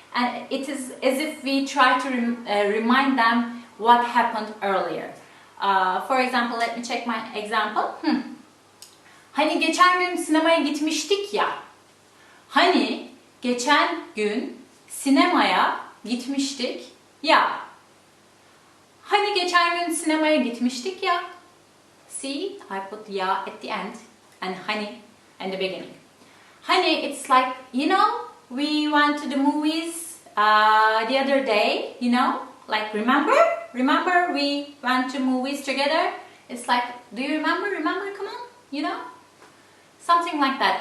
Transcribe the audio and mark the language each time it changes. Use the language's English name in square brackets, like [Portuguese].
[English] and it is as if we try to remind them what happened earlier. For example, let me check my example. [Turkish] Hani geçen gün sinemaya gitmiştik ya. Hani geçen gün sinemaya gitmiştik ya. Hani geçen gün sinemaya gitmiştik ya. [English] See, I put ya at the end and hani in the beginning. Hani, it's like, you know, we went to the movies the other day, you know, like remember we went to movies together. It's like, do you remember, come on, you know, something like that.